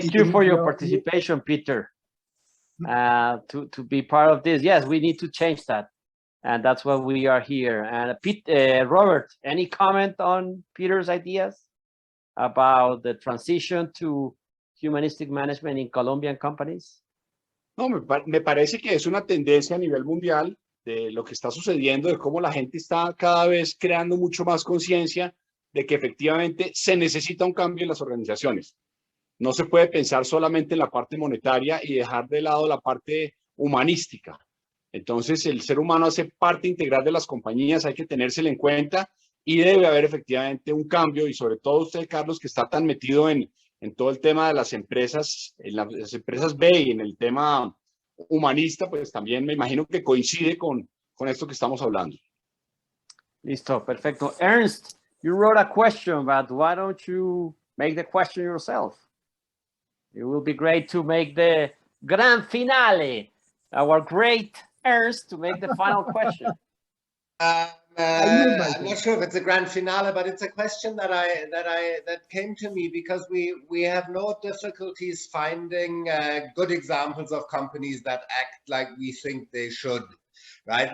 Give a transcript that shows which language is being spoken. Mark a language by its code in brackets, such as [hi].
[en] Thank you for your participation, Peter, to be part of this. Yes, we need to change that. And that's why we are here. And Robert, any comment on Peter's ideas about the transition to humanistic management in Colombian companies? [es] No, me parece que es una tendencia a nivel mundial de lo que está sucediendo, de cómo la gente está cada vez creando mucho más conciencia de que efectivamente se necesita un cambio en las organizaciones. No se puede pensar solamente en la parte monetaria y dejar de lado la parte humanística. Entonces, el ser humano hace parte integral de las compañías, hay que tenérselo en cuenta y debe haber efectivamente un cambio, y sobre todo usted, Carlos, que está tan metido en todo el tema de las empresas, en las empresas B y en el tema humanista, pues también me imagino que coincide con esto que estamos hablando. Listo, perfecto. [en] Ernst, you wrote a question, but why don't you make the question yourself? It will be great to make the grand finale. Our great Ernst to make the final question. I'm not sure if it's a grand finale, but it's a question that came to me because we have no difficulties finding good examples of companies that act like we think they should, right?